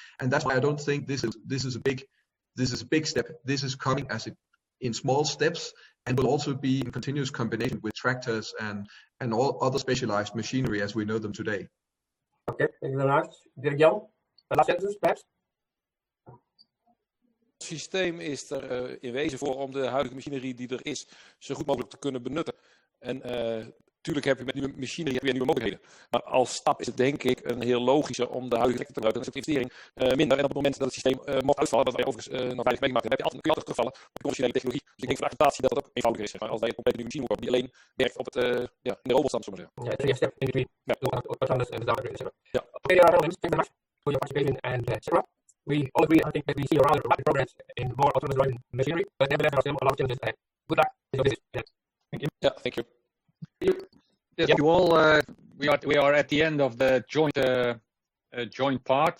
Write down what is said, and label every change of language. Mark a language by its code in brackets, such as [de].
[en] And that's why I don't think this is a big step. This is coming in small steps and will also be in continuous combination with tractors and all other specialized machinery as we know them today. Okay, thank you very much. Dirk-Jan, last sentence perhaps? [nl] Het systeem is er in wezen voor om de huidige machinerie die er is zo goed mogelijk te kunnen benutten. En natuurlijk heb je met nieuwe machinerie weer nieuwe mogelijkheden. Maar als stap is het denk ik een heel logische om de huidige te gebruiken. Dan is de investering minder. En op het moment dat het systeem mocht uitvallen, wat wij overigens nog weinig meegemaakt hebben, kun je altijd terugvallen op de conventionele technologie. Dus ik denk voor de acceptatie dat dat ook eenvoudiger is. Zeg maar. Als wij een complete nieuwe machine moeten kopen die alleen werkt op het, in de robotstand, zullen we zeggen. [en] Ja, it's a step in between. Autonomous and without etc. [nl] Ja. [en] Okay, thank you very much for your participation and etc. We all agree, I think, that we see a rather rapid progress in more autonomous driving machinery, but nevertheless there are still a lot of challenges ahead. Good luck with your business. Thank you. Yeah, thank you. Yes, you all. We are at the end of the joint part.